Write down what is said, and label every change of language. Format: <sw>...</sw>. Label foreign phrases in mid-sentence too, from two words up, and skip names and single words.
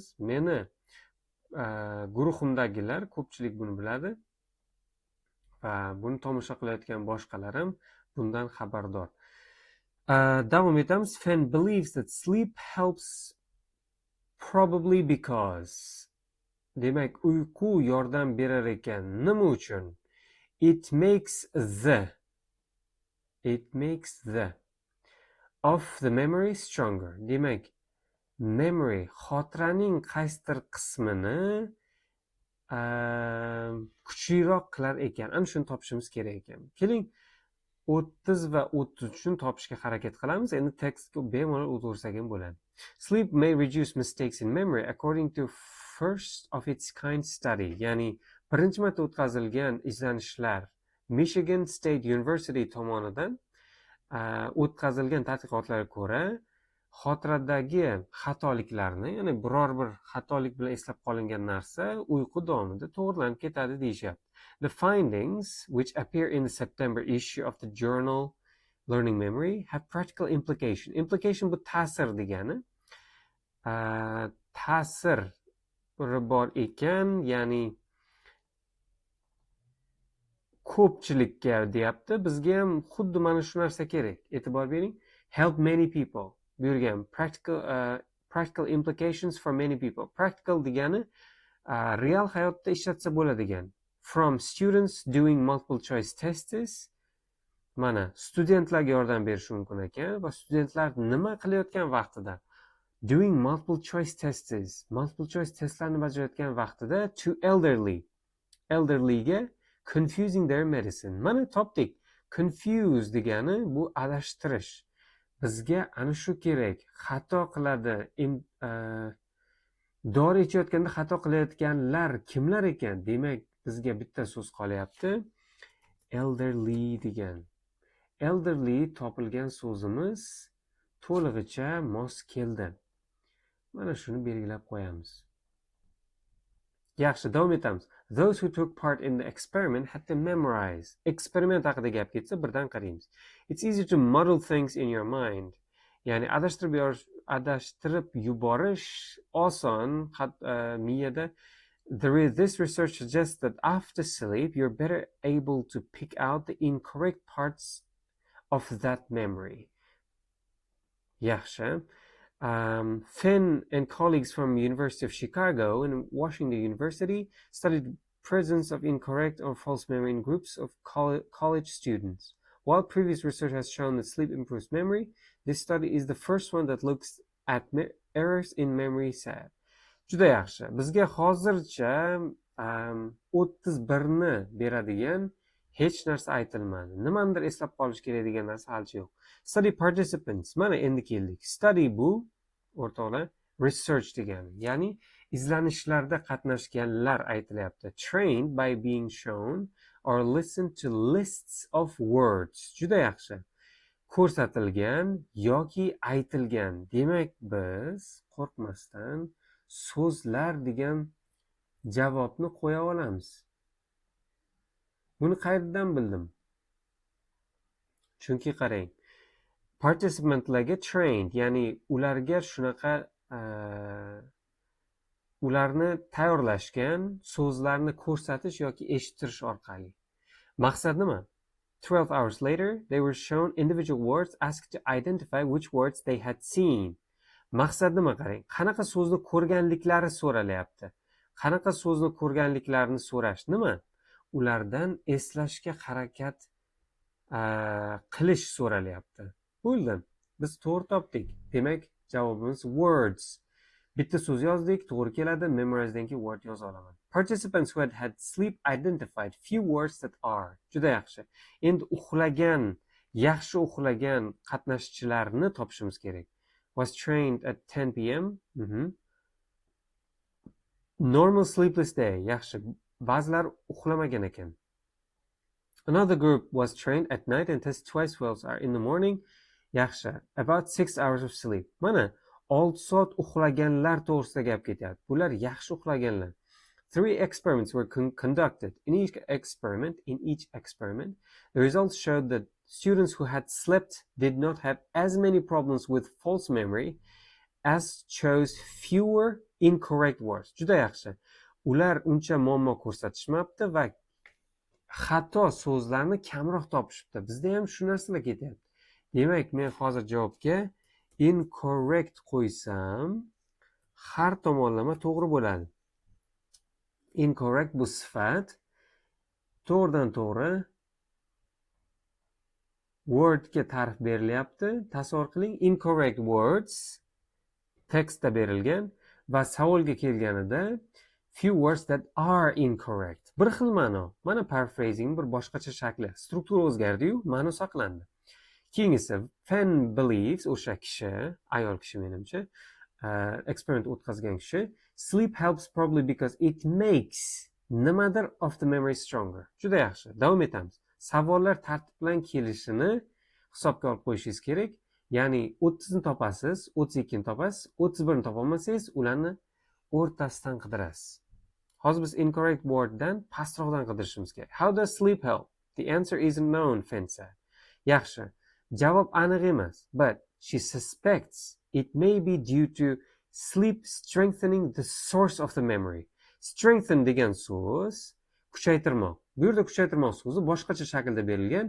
<uz>Meni guruhimdagilar ko'pchilik buni biladi va buni tomosha qilayotgan boshqalar ham bundan xabardor. Davom etamiz.</uz> <en>Fan believes that sleep helps probably because.</en> <uz>Demak, uyqu yordam berar ekan. Nima uchun?</uz> <en>It makes the of the memory stronger.</en> <uz>Demak, memory, xotiraning qaysidir qismini kuchliroq qilar ekan. Ana shuni topishimiz kerak ekan. Keling, 30 va 33 ni topishga harakat qilamiz. Endi tekstga bemalol o'tirsak ham bo'ladi.</uz> <en>Sleep may reduce mistakes in memory according to first of its kind study.</en> <uz>Ya'ni birinchi marta o'tkazilgan izlanishlar Michigan State University tomonidan o'tkazilgan tadqiqotlarga ko'ra xotiradagi xatoliklarni, ya'ni biror bir xatolik bilan eslab qolingan narsa uyqu davomida to'g'rilanib ketadi deyishyapti.</uz> <en>The findings, which appear in the September issue of the journal learning memory have practical implication.</en> <uz>Implication bu ta'sir degani. Ta'sir bor ekan, ya'ni ko'pchilikka deyapti. Bizga ham xuddi mana shu narsa kerak. E'tibor bering.</uz> <en>Help many people.</en> <uz>Bu yerga ham</uz> <en>practical implications for many people.</en> <uz>Practical degani real hayotda ishlatsa bo'ladigan.</uz> <en>From students doing multiple choice tests,</en> <uz>mana studentlarga yordam berishi mumkin ekan va studentlar nima qilayotgan vaqtida</uz> <en>doing multiple choice</en> <uz>testlarni bajarayotgan vaqtida to elderlyga</uz> <en>confusing their medicine.</en> <uz>Mana topdik. Confuse degani bu adashtirish. Bizga ana shu kerak. Xato qiladi. Dori ichayotganda xato qilayotganlar kimlar ekan? Demak, bizga bitta so'z qolyapti. Elderly degan. Elderly topilgan so'zimiz to'lig'icha mos keldi. Mana shuni belgilab qo'yamiz. Yaxshi, davom etamiz.</uz> <en>Those who took part in the experiment had to memorize.</en> <uz>Experiment haqida gap ketsa birdan qaraymiz.</uz> <en>It's easy to muddle things in your mind.</en> <uz>Ya'ni adashtirib yuborish oson miyada.</uz> <en>This research suggests that after sleep you're better able to pick out the incorrect parts of that memory.</en> <uz>Yaxshi.</uz> <en>Finn and colleagues from University of Chicago and Washington University studied presence of incorrect or false memory in groups of college students. While previous research has shown that sleep improves memory, this study is the first one that looks at errors in memory SAD.</en> <uz>Juda yaxshi. Bizga hozircha 31 ni beradigan hech narsa aytilmadi. Nimanidir eslab qolish kerak degan narsa hali yo'q.</uz> <en>Study participants.</en> <uz>Mana endi keldik. Study bu o'rtoqlar research degani. Ya'ni izlanishlarda qatnashganlar aytilyapti.</uz> <en>Trained by being shown or listened to lists of words.</en> <uz>Juda yaxshi. Ko'rsatilgan yoki aytilgan. Demak, biz qo'rqmasdan so'zlar degan javobni qo'ya olamiz. Buni qayerdan bildim? Chunki qarang. Participantlarga trained, ya'ni ularga shunaqa ularni tayyorlashgan so'zlarni ko'rsatish yoki eshittirish orqali. Maqsad nima?</uz> <en>12 hours later, they were shown individual words, asked to identify which words they had seen.</en> <uz>Maqsad nima qarang? Qanaqa so'zni ko'rganliklari so'ralyapti. Qanaqa so'zni ko'rganliklarini so'rash nima? Ulardan eslashga harakat qilish so'ralyapti. Bo'ldi. Biz to'g'ri topdik. Demak, javobimiz words. Bitta so'z yozdik, to'g'ri keladi. Memorizedan keyin word yoza olaman. Participants who had sleep identified few words that are. Juda yaxshi. Endi yaxshi uxlagan qatnashchilarni topishimiz kerak.</uz> <en>Was trained at 10 p.m. Normal sleepless day.</en> <uz>Yaxshi. Ba'zilar uxlamagan ekan.</uz> <en>Another group was trained at night and tested twice 12 hours in the morning. Yaxshi. About 6 hours of sleep.</en> <uz>Mana 6 soat uxlaganlar to'g'risida gap ketyapti. Bular yaxshi uxlaganlar.</uz> <en>3 experiments were conducted. In each experiment, the results showed that students who had slept did not have as many problems with false memory as chose fewer incorrect words.</en> <uz>Juda yaxshi. Ular uncha muammo ko'rsatishmabdi va xato so'zlarni kamroq topishibdi. Bizda ham shu narsalar ketyapti. Demak, men hozir javobga incorrect qo'ysam, har tomonlama to'g'ri bo'ladi. Incorrect bu sifat, to'g'ridan to'g'ri wordga ta'rif berilyapti. Tasavvur qiling,</uz> <en>incorrect words</en> <uz>tekstda berilgan va savolga kelganida</uz> <en>few words that are incorrect.</en> <uz>Bir xil ma'no. Mana paraphrasing bir boshqacha shakli. Struktura o'zgardi-yu, ma'no saqlandi. Keyingisi,</uz> <en>Fenn believes,</en> <uz>o'sha kishi, ayol kishi menimcha, experiment o'tkazgan kishi,</uz> <en>sleep helps probably because it makes nimadir of the memory stronger.</en> <uz>Juda yaxshi. Davom etamiz. Savollar tartib bilan kelishini hisobga olib qo'yishingiz kerak. Ya'ni 30 ni topasiz, 32 ni topasiz, 31 ni topolmasangiz, ularni o'rtasidan qidirasiz. Hozir biz incorrect worddan pastroqdan qidirishimiz kerak.</uz> <en>How does sleep help? The answer isn't known, Fenn said.</en> <uz>Yaxshi. Javob aniq emas,</uz> <en>but she suspects it may be due to sleep strengthening the source of the memory.</en> <uz>Strengthen degan so'z kuchaytirmoq. Bu yerda kuchaytirmoq so'zi boshqacha shaklda berilgan.</uz>